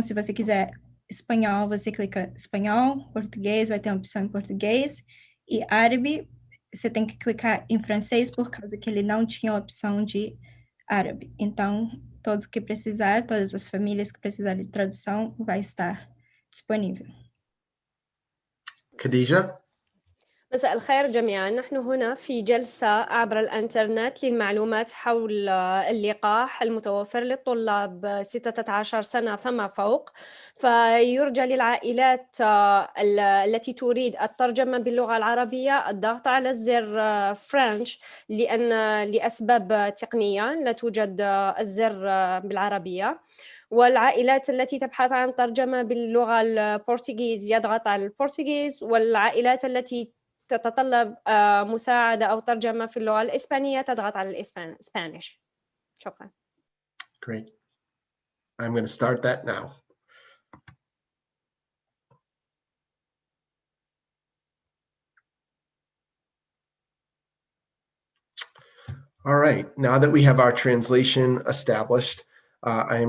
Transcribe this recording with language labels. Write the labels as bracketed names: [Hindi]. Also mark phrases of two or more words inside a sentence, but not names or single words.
[Portuguese] Se você quiser espanhol, você clica espanhol, português, vai ter uma opção em português. E árabe, você tem que clicar em francês, por causa que ele não tinha a opção de árabe. Então, todos que precisar, todas as famílias que precisarem de tradução, vai estar disponível. Khadija? [Arabic] مساء الخير جميعا. نحن هنا في جلسة عبر الإنترنت للمعلومات حول اللقاح المتوفر للطلاب 16 سنة فما فوق. فيرجى للعائلات التي تريد الترجمة باللغة العربية الضغط على الزر فرنش، لأن لأسباب تقنية لا توجد الزر بالعربية. والعائلات التي تبحث عن ترجمة باللغة البرتغيز يضغط على البرتغيز، والعائلات التي تتطلب مساعدة أو ترجمة في اللغة الإسبانية تضغط على الإسبانيش. شكرا. [English] Great. I'm going to start that now. All right, now that we have our translation established, I am